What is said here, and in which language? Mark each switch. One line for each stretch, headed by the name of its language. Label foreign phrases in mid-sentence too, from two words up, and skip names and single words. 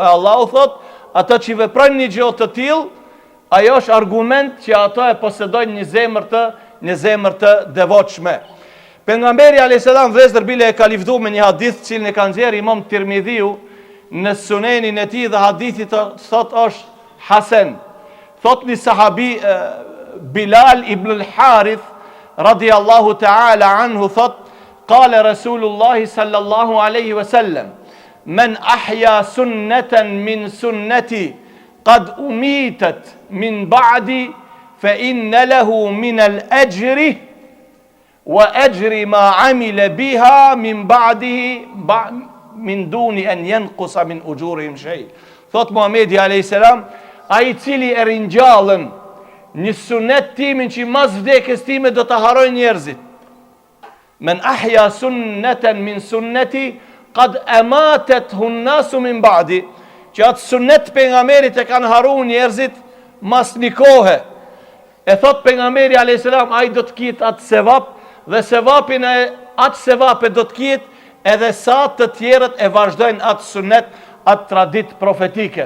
Albanian: E Allahu thot, ata që veprojnë një gjë të tillë, ajo është argument që ato e posedojnë një zemër të devotshme. Pejgamberi a.s. vëllezër bile e ka livdu me një hadith cilin e ka nxjerrë Imam Tirmidhiu në sunenin e tij dhe hadithi thot është hasan. Thot një sahabi Bilal ibn al-Harith
Arabic: رضي الله تعالى عنه
Albanian: thot
Arabic: قال رسول الله صلى الله عليه وسلم من أحيا سنة من سنتي قد أميتت من بعدي فإن له من الأجر وأجر ما عمل بها من بعده من دون أن ينقص من أجورهم شيء.
Albanian: Thot Muhamedi
Arabic: عليه السلام,
Albanian: ai cili e ringjallën një sunet timin që mas vdekjes time do ta harojnë njerëzit.
Arabic: من أحيا سنة من سنتي قد أماتها الناس من بعدي.
Albanian: Që atë sunet pejgamberit e kanë haruar njerëzit mas një kohe. E thot pejgamberi
Arabic: عليه السلام,
Albanian: ai do të ketë atë sevap dhe sevapin e atë sevape do të ketë edhe sa të tjerët e vazhdojnë atë sunet, atë tradit profetike.